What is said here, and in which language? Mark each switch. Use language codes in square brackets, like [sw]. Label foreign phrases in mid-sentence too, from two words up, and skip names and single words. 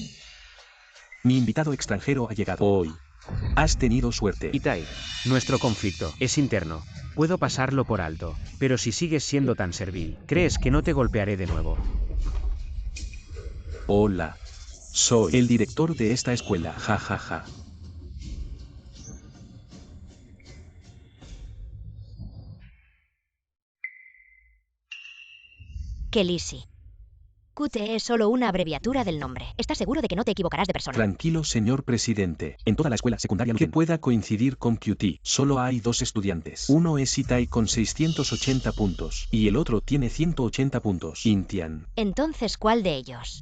[es] Mi invitado extranjero ha llegado hoy. Has tenido suerte. Itai, nuestro conflicto es interno. Puedo pasarlo por alto, pero si sigues siendo tan servil, ¿crees que no te golpearé de nuevo? Hola. Soy el director de esta escuela. Ja, ja, ja. Kelisi. QT es solo una abreviatura del nombre. ¿Estás seguro de que no te equivocarás de persona? Tranquilo, señor presidente. En toda la escuela secundaria que pueda coincidir con QT, solo hay 2 estudiantes. Uno es Itai con 680 puntos, y el otro tiene 180 puntos. Intian. Entonces, ¿cuál de ellos?